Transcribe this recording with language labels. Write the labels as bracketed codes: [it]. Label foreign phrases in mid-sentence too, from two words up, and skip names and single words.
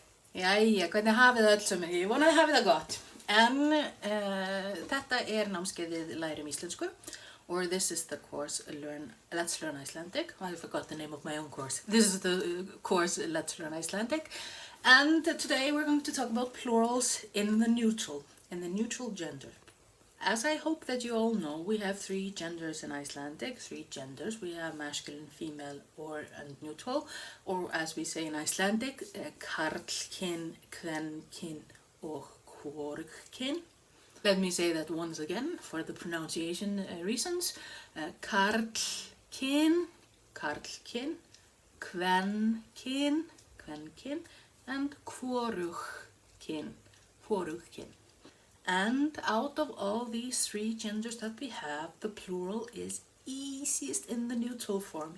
[is] Jæja, hvernig hafið það öll sömur? Ég vona að hafið það gott. En þetta námskeiðið Lærum íslensku, [en] or this is the course Let's Learn Icelandic. I forgot the name of my own course. This is the course Let's Learn Icelandic. And today we're going to talk about plurals in the neutral gender. As I hope that you all know, we have three genders in Icelandic, three genders. We have masculine, female, and neutral, or as we say in Icelandic, [is] karlkyn, kvenkyn, og hvorugkyn. [en] Let me say that once again for the pronunciation reasons. [is] Karlkyn, kvenkyn, and hvorugkyn. [en] And out of all these three genders that we have, the plural is easiest in the neutral form.